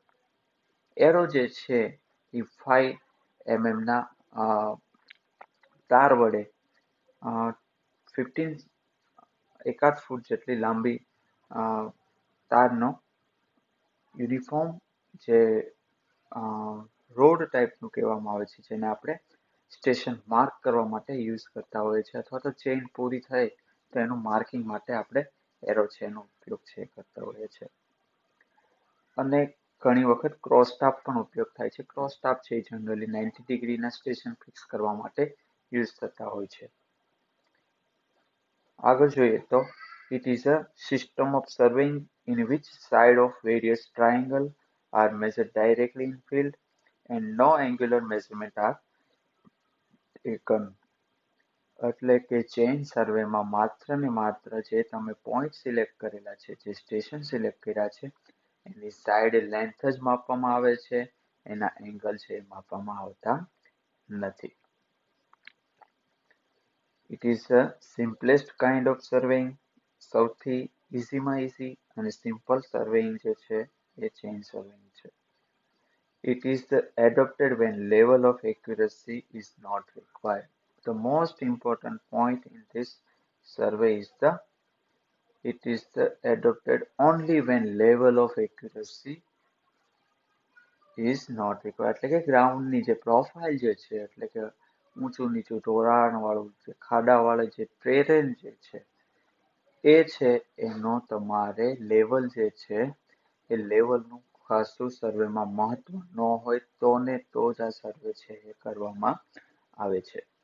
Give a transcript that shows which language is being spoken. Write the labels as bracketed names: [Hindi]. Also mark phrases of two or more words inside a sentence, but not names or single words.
[Gujarati] એરો જે છે એ 5 mm ના તાર વડે 15 એકાદ ફૂટ જેટલી લાંબી તારનો યુનિફોર્મ જે રોડ ટાઈપનું કહેવામાં આવે છે, જેને આપણે [English] station mark [Gujarati] કરવા માટે યુઝ કરતા હોઈએ છીએ, અથવા તો ચેઇન પૂરી થાય તો એનું માર્કિંગ માટે આપણે એરો છે એનો ઉપયોગ છે કરતા હોઈએ છીએ. અને ઘણી વખત [English] cross tap [Gujarati] પણ ઉપયોગ થાય છે. [English] cross tap [Gujarati] છે એ જનરલી 90 ડિગ્રીના સ્ટેશન ફિક્સ કરવા માટે યુઝ થતા હોય છે. આગળ જોઈએ તો [English] it is a system of surveying in which side of various triangle are measured directly in field and no angular measurement are taken. [Gujarati] એટલે કે ચેઇન સર્વેમાં માત્ર ને માત્ર જે તમે [English] point select [Gujarati] કરેલા છે, જે [English] station select [Gujarati] કર્યા છે, એની [English] side length [Gujarati] જ માપવામાં આવે છે, એના એંગલ છે એ માપવામાં આવતા નથી. [English] It is a simplest kind of surveying. [Gujarati] સૌથી ઇઝીમાં ઇઝી અને [English] simple surveying [Gujarati] જે છે એ [English] chain surveying [Gujarati] છે. [English] It is adopted when level of accuracy is not required. The most important point in this survey is it is adopted only when level of accuracy is not required. [Gujarati] એટલે કે ગ્રાઉન્ડની જે પ્રોફાઇલ જે છે, એટલે કે ઊંચું નીચું ઢોળાણ વાળું જે ખાડા વાળું જે ટેરેન જે છે એ છે એનો તમારે લેવલ જે છે એ લેવલનું ખાસું સર્વેમાં મહત્વ ન હોય તો ને તો જ આ સર્વે છે એ કરવામાં આવે છે.